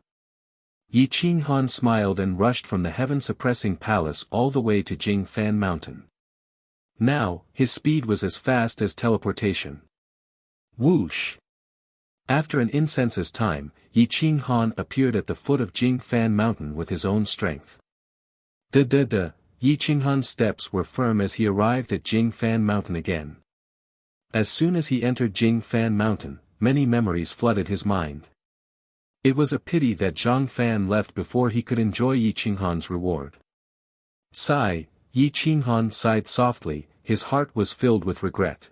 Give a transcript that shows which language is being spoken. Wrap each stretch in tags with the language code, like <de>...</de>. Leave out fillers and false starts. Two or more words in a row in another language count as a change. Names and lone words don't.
<en>Yi Qinghan smiled and rushed from the heaven-suppressing palace all the way to Jingfan Mountain. Now, his speed was as fast as teleportation. Whoosh! After an incense's time, Yi Qinghan appeared at the foot of Jingfan Mountain with his own strength. Da-da-da, Yi Qinghan's steps were firm as he arrived at Jingfan Mountain again. As soon as he entered Jingfan Mountain, many memories flooded his mind. It was a pity that Zhang Fan left before he could enjoy Yi Qinghan's reward. Sigh, Yi Qinghan sighed softly, his heart was filled with regret.</en>